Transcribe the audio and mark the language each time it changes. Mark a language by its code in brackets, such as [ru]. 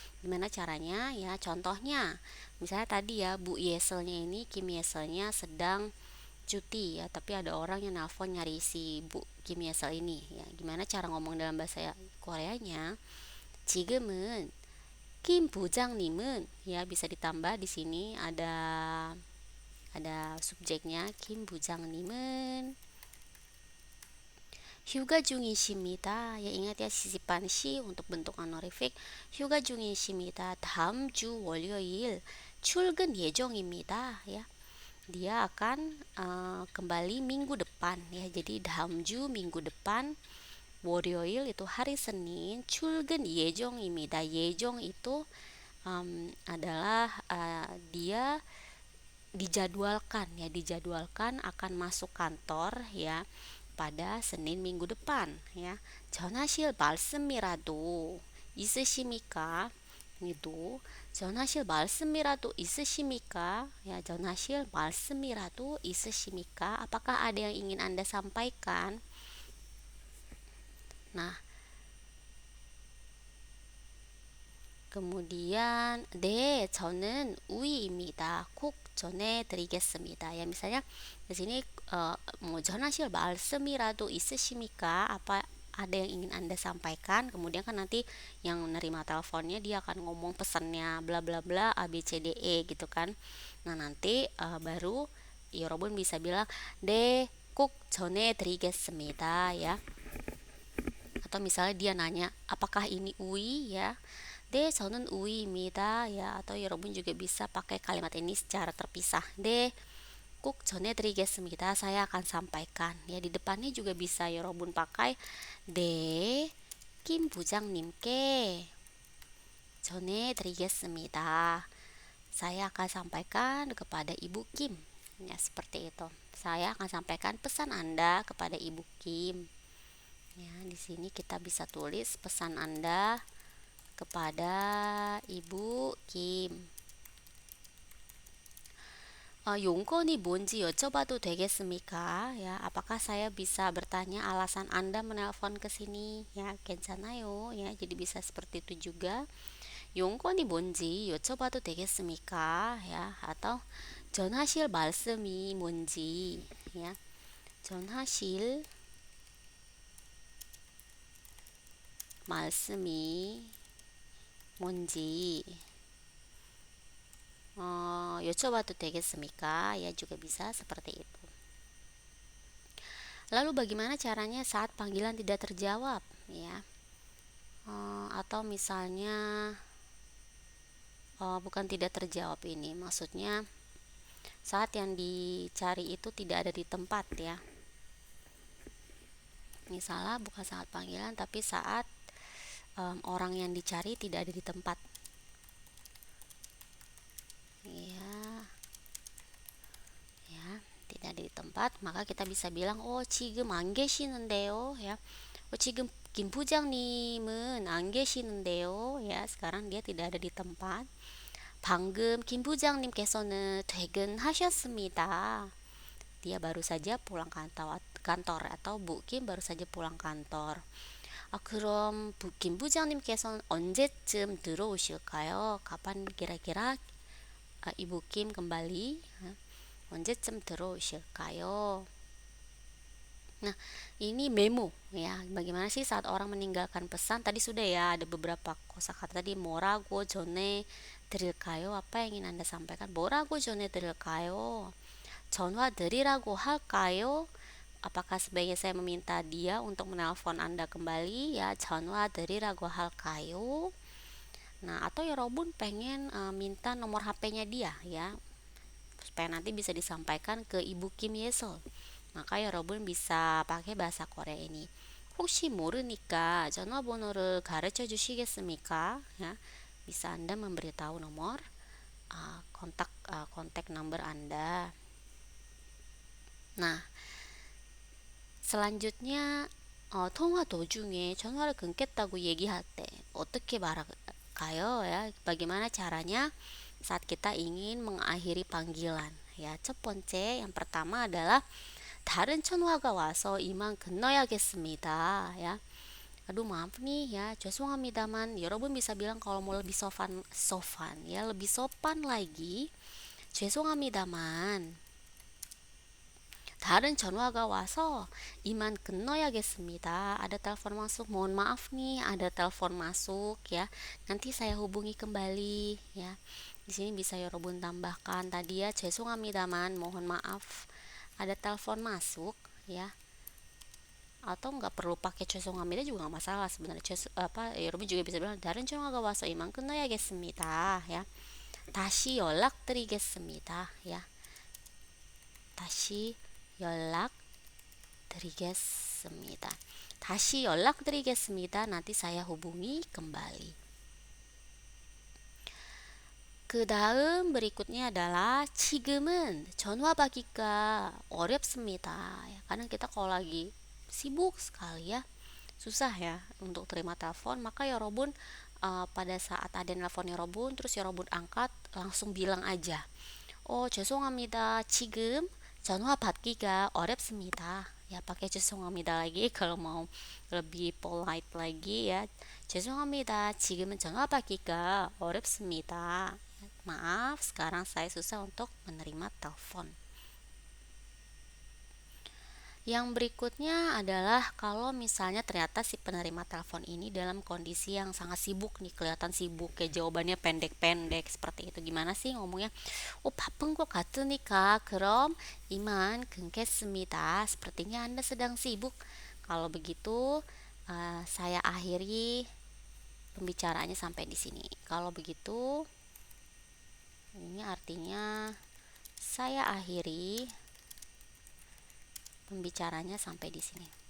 [id] Gimana caranya ya? Contohnya, misalnya tadi ya, Bu Yeselnya ini, Kim Yeselnya sedang cuti ya, tapi ada orang yang nelpon nyari si Bu Kim Yesel ini ya. Gimana cara ngomong dalam bahasa Koreanya? [ko] 지금은 Kim 부장님은 [id] ya, bisa ditambah di sini ada subjeknya. [ko] Kim 부장님은 휴가 중이십니다. [id] Ya, ingat ya, sisipan si untuk bentuk honorific. [ko] 휴가 중이십니다. 다음 주 월요일 출근 예정입니다. [id] Ya, dia akan kembali minggu depan ya. Jadi dalam ju minggu depan, 월요일 itu hari Senin, [ko] 출근 예정입니다. [id] 예정 itu adalah dia dijadwalkan ya, dijadwalkan akan masuk kantor ya pada Senin minggu depan ya. [ko] 전하실 말씀이라도 있으십니까? itu 전하실 말씀이라도 있으십니까? Ya, 전하실 말씀이라도 있으십니까? [id] Apakah ada yang ingin Anda sampaikan? Nah, kemudian [ko] 네, 저는 우이입니다. 꼭 전해드리겠습니다. [id] Ya, misalnya di sini mau [ko] 전하실 말씀이라도 있으십니까? [id] Apa ada yang ingin Anda sampaikan? Kemudian kan nanti yang menerima teleponnya dia akan ngomong pesannya bla bla bla A B C D E gitu kan. Nah, nanti baru 여러분 bisa bilang [ko] 네, 꼭 전해드리겠습니다 [id] ya. Atau misalnya dia nanya, apakah ini UI ya? [ko] 네, 저는 우이입니다 ya. [id] Atau 여러분 juga bisa pakai kalimat ini secara terpisah. [ko] 네, 꼭 전해드리겠습니다. [id] Saya akan sampaikan. Ya, di depannya juga bisa 여러분 pakai [ko] 네, 김 부장님께 전해드리겠습니다. [id] Saya akan sampaikan kepada Ibu Kim. Ya, seperti itu. Saya akan sampaikan pesan Anda kepada Ibu Kim. Ya, di sini kita bisa tulis pesan Anda kepada Ibu Kim. [ko] 용건이 뭔지 여쭤봐도 되겠습니까? [id] Ya, apakah saya bisa bertanya alasan Anda menelpon ke sini? [ko] Ya, 괜찮아요. [id] Ya, jadi bisa seperti itu juga. [ko] 용건이 뭔지 여쭤봐도 되겠습니까? [id] Ya, atau [ko] 전하실 말씀이 뭔지. Ya, 전하실 말씀이 뭔지 여쭤봐도 되겠습니까? [id] Ya, juga bisa seperti itu. Lalu bagaimana caranya saat panggilan tidak terjawab ya? Atau misalnya bukan tidak terjawab, ini maksudnya saat yang dicari itu tidak ada di tempat ya. Misalnya bukan saat panggilan, tapi saat orang yang dicari tidak ada di tempat ya, tidak ada di tempat, maka kita bisa bilang [ko] 지금 안 계시는데요 [id] ya. [ko] 지금 김 부장님은 안 계시는데요 [id] ya, sekarang dia tidak ada di tempat. [ko] 방금 김 부장님께서는 퇴근하셨습니다. [id] Dia baru saja pulang kantor atau Bu Kim baru saja pulang kantor. [ko] 그럼 김 부장님께서는 언제쯤 들어오실까요? [id] kapan kira-kira Ibu Kim kembali? [ko] 언제쯤 들어오실까요? [id] Nah, ini memo ya. Bagaimana sih saat orang meninggalkan pesan? Tadi sudah ya, ada beberapa kosakata tadi. [ko] Morago jone 드릴까요? [id] Apa yang ingin Anda sampaikan? [ko] 뭐라고 전해 드릴까요? 전화 드리라고 할까요? [id] Apakah sebaiknya saya meminta dia untuk menelpon Anda kembali? [ko] Ya, 전화 드리라고 할까요? [id] Nah, atau ya Robun pengen minta nomor HP-nya dia ya, supaya nanti bisa disampaikan ke Ibu Kim Yesol. Maka ya Robun bisa pakai bahasa Korea ini. [ko] 혹시 모르니까 전화번호를 가르쳐 주시겠습니까? [id] Ya, bisa Anda memberitahu nomor kontak number Anda. Nah, selanjutnya [ko] 통화 도중에 전화를 끊겠다고 얘기할 때 어떻게 말할까요? [id] Ya, bagaimana caranya saat kita ingin mengakhiri panggilan? [ko] Ya, 첫 번째 [id] yang pertama adalah [ko] 다른 전화가 와서 이만 건너야겠습니다. [id] Ya, aduh maaf nih ya, [ko] 죄송합니다만. [id] 여러분 bisa bilang kalau mau lebih sopan ya, lebih sopan lagi. [ko] 죄송합니다만. 다른 전화가 와서 이만 건너야겠습니다. [id] Ada telepon masuk, mohon maaf nih, ada telepon masuk ya. Nanti saya hubungi kembali ya. Di sini bisa Yorobun tambahkan tadi ya, [ko] 죄송합니다만, [id] mohon maaf, ada telepon masuk ya. Atau nggak perlu pakai 죄송합니다 juga nggak masalah sebenarnya. Yorobun juga bisa bilang [ko] 다른 전화가 와서 이만 끝나야겠습니다 ya. 다시 연락드리겠습니다 ya. 다시 연락드리겠습니다. 다시 연락드리겠습니다. [id] Nanti saya hubungi kembali. [ko] 그 다음 [id] berikutnya adalah [ko] 지금은 전화 받기가 어렵습니다. [id] Kadang kita kalau lagi sibuk sekali ya, susah ya untuk terima telepon, maka Yorobun pada saat ada nelpon Yorobun terus Yorobun angkat, langsung bilang aja, oh [ko] 죄송합니다. 지금 전화 받기가 어렵습니다. [id] Ya, pakai 죄송합니다 lagi kalau mau lebih polite lagi ya. [ko] 죄송합니다. 지금은 전화 받기가 어렵습니다. [id] Maaf, sekarang saya susah untuk menerima telepon. Yang berikutnya adalah kalau misalnya ternyata si penerima telepon ini dalam kondisi yang sangat sibuk nih, kelihatan sibuk, kayak jawabannya pendek-pendek seperti itu. Gimana sih ngomongnya? [ko] 바쁜 것 같으니까 그럼 이만 끊겠습니다. [id] Sepertinya Anda sedang sibuk. Kalau begitu, saya akhiri pembicaraannya sampai di sini. Kalau begitu, ini artinya saya akhiri pembicaranya sampai di sini.